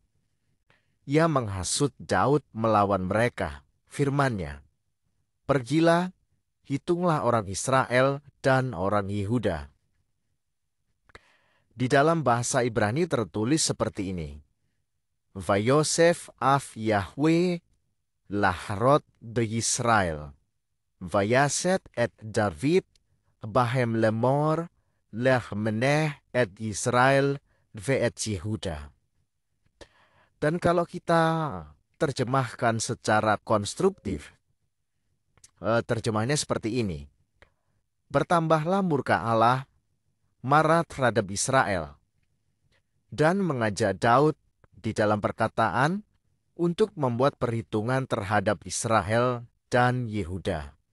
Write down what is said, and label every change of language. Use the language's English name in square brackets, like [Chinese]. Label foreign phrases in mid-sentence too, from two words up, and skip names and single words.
[Indonesian] Ia menghasut Daud melawan mereka, firman-Nya, pergilah, hitunglah orang Israel dan orang Yehuda. Di dalam bahasa Ibrani tertulis seperti ini, [Hebrew] ויסף אף יהוה לחרות ישראל ויסת את דוד בהם לאמר לך מנה את ישראל ואת יהודה. [Indonesian] Dan kalau kita terjemahkan secara konstruktif, terjemahnya seperti ini. Bertambahlah murka Allah marah terhadap Israel dan mengajak Daud di dalam perkataan untuk membuat perhitungan terhadap Israel dan Yehuda.